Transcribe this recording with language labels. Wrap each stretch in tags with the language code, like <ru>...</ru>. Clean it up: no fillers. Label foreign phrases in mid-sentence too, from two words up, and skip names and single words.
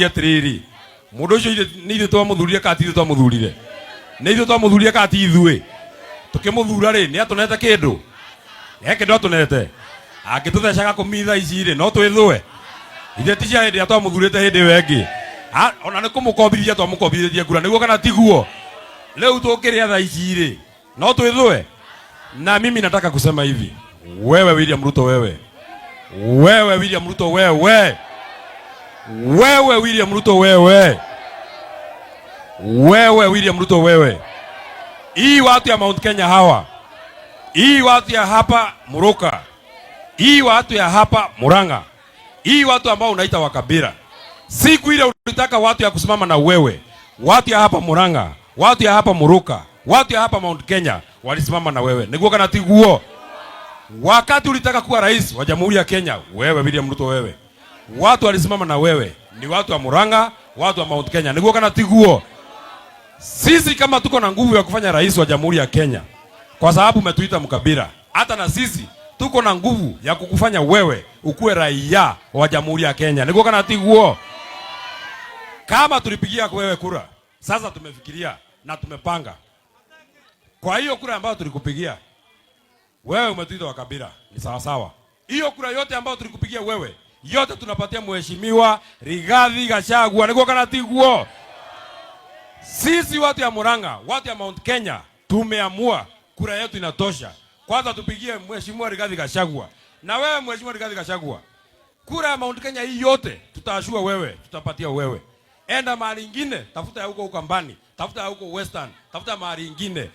<ki>atiriri mundu ucio ni ithu twamuthurire ka ti ithu twamuthurire ni ithu twamuthurire ka ti ithuĩ tukimuthura ri ni atunete kindu kindu atunete angitutheca Gakumi thaa ici ri no twithwe ithe ti cia hindi atwamuthurite hindi wengi ona ni kumukombithia twamukombithĩtie kura niguo kana tiguo leo tukiria thaa ici ri no twithwe.</ki> <sw>Na mimi nataka kusema hivi, wewe William Ruto, wewe William Ruto, wewe William Ruto, wewe William Ruto, wewe hii watu ya Mount Kenya hawa, hii watu ya hapa Muruka, hii watu ya hapa Murang'a, hii watu ambao unaita wakabila, siku ile ulitaka watu ya kusimama na wewe, watu ya hapa Murang'a, watu ya hapa Muruka, watu ya hapa Mount Kenya walisimama na wewe.</sw> <ki>Niguo kana tiguo?</ki> <sw>Wakati ulitaka kuwa rais wa Jamhuri ya Kenya, wewe William Ruto, wewe watu walisimama na wewe ni watu wa Murang'a, watu wa Mount Kenya.</sw> <ki>Niguo kana tiguo?</ki> <sw>Sisi kama tuko na nguvu ya kufanya rais wa Jamhuri ya Kenya, kwa sababu umetuita mkabila, hata na sisi tuko na nguvu ya kukufanya wewe ukuwe raia wa Jamhuri ya Kenya.</sw> <ki>Niguo kana tiguo?</ki> <sw>Kama tulipigia wewe kura, sasa tumefikiria na tumepanga. Kwa hiyo kura ambayo tulikupigia, Wewe umetuita wa kabila, ni sawa sawa. Hiyo kura yote ambayo tulikupigia wewe, yote tunapatia mheshimiwa Rigathi Gachagua.</sw> <ki>Niko kana tiguo.</ki> <sw>Sisi watu ya Murang'a, watu ya Mount Kenya, tumeamua kura yetu inatosha. Kwanza tupigie mheshimiwa Rigathi Gachagua. Na wewe mheshimiwa Rigathi Gachagua, kura ya Mount Kenya hii yote tutaashua wewe, tutapatia wewe. Enda mahali ingine, tafuta ya huko Ukambani, tafuta ya huko Western, tafuta mahali ingine.</sw>